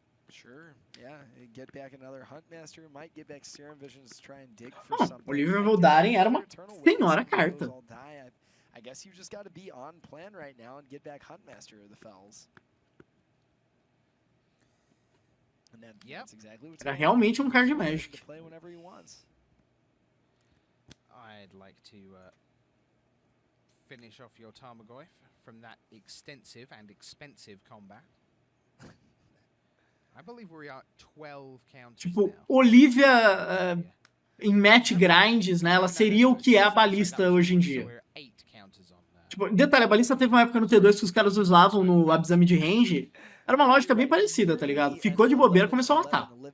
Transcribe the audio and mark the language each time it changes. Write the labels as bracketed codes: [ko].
[en] Sure, yeah, get back another Huntmaster, might get back Serum Visions to try and dig for something. [pt] Olivia Voldaren era uma senhora carta. [en] I guess you just got to be on plan right now and get back Huntmaster of the Fells. And that's exactly what's [pt] era realmente um card Magic. [en] Play whenever he wants. I'd like to finish off your Tarmogoyf from that extensive and expensive combat. I believe we are 12 counters [pt] tipo, [en] now. [pt] Olivia em match grinds, né? Ela seria o que é a balista hoje em dia. Tipo, detalhe, a balista teve uma época no T2 que os caras usavam no Abzami de range. Era uma lógica bem parecida, tá ligado? Ficou de bobeira, começou a matar.